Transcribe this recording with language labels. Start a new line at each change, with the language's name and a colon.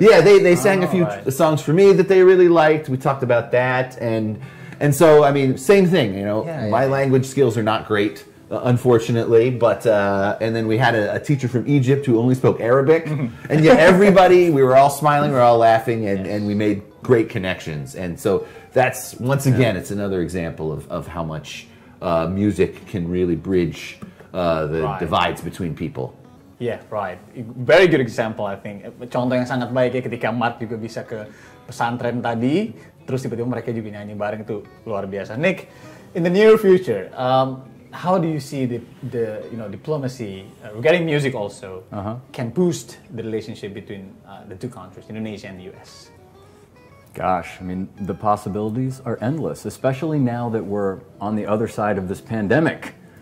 English: Yeah, they sang a few songs for me that they really liked. We talked about that, and so, I mean, same thing, my language skills are not great, unfortunately, but, and then we had a teacher from Egypt who only spoke Arabic, and yet everybody, we were all smiling, we were all laughing, and we made great connections. And so that's, once again, it's another example of how much music can really bridge the divides between people. Yeah, right. Very good example, I think.
Indonesian: Contoh yang sangat baik ya ketika Mark juga bisa ke pesantren tadi, terus tiba-tiba mereka juga nyanyi bareng, itu luar biasa.
English: Nick, in the near future, how do you see the diplomacy regarding music also can boost the relationship between the two countries, Indonesia and the US? Gosh, I mean, the possibilities are endless, especially now that we're on the other side of this pandemic.